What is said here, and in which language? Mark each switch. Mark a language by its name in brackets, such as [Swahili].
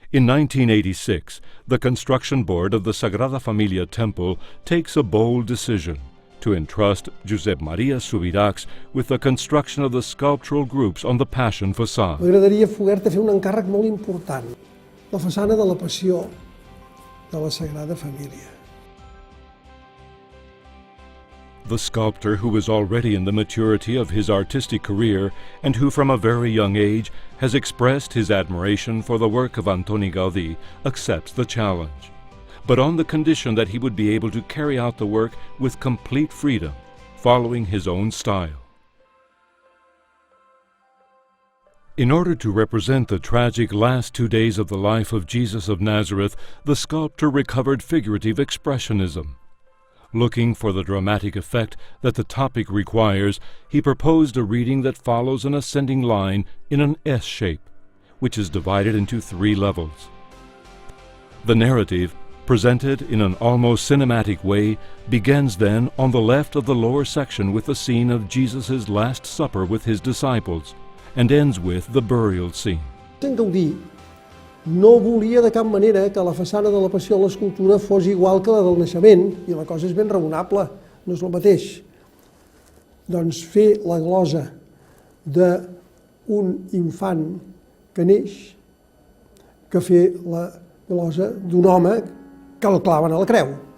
[English] In 1986, the construction board of the Sagrada Familia temple takes a bold decision to entrust Josep Subirachs with the construction of the sculptural groups on the Passion Façade. [Catalan] M'agradaria poder-te fer un encàrrec molt important, la façana de la Passió de la Sagrada Família. [English] The sculptor, who is already in the maturity of his artistic career and who from a very young age has expressed his admiration for the work of Antoni Gaudí, accepts the challenge, but on the condition that he would be able to carry out the work with complete freedom, following his own style. In order to represent the tragic last 2 days of the life of Jesus of Nazareth, the sculptor recovered figurative expressionism. Looking for the dramatic effect that the topic requires, he proposed a reading that follows an ascending line in an S shape, which is divided into 3 levels. The narrative, presented in an almost cinematic way, begins then on the left of the lower section with the scene of Jesus' Last Supper with his disciples, and ends with the burial scene. [Catalan] Sant Gaudí no volia de cap manera que la façana de la Passió de l'escultura fos igual que la del naixement, i la cosa és ben raonable, no és el mateix. Doncs fer la glosa d'un infant que neix que fer la glosa d'un home que el claven a la creu.